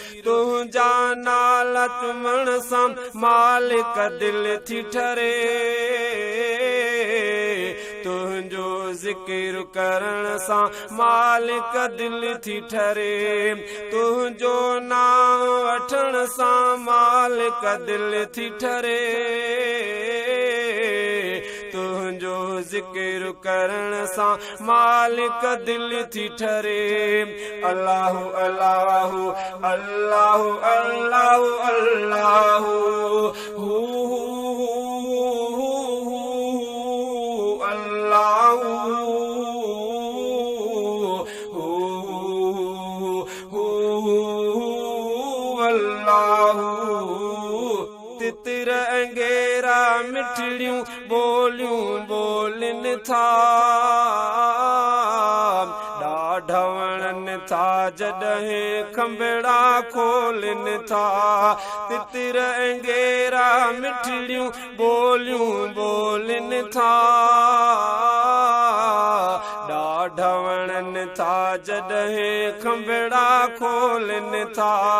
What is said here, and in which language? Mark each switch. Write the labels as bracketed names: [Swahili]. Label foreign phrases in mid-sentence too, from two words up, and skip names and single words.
[Sindhi] تنهنجا نالا چمڻ سان مالڪ دل ٿي ٺري، تنهنجو ذڪر ڪرڻ سان مالڪ دل ٿي ٺري، تنهنجو نام وٺڻ سان مالڪ دل ٿي ٺري، تنهنجو ذڪر ڪرڻ سان مالڪ دل ٿي ٺري. [Arabic] الله، الله، الله، الله، الله، هو، هو، هو، هو، الله، هو، هو، هو، الله. [Sindhi] تتر انگيرا مٺڙيون ٻوليون ٻولن ٿا، ڏاڍا وڻن ٿا جڏهن کنڀڙا کولن ٿا. تتر انگيرا مٺڙيون ٻوليون ٻولن ٿا، ڏاڍا وڻن ٿا جڏهن کنڀڙا کولن ٿا.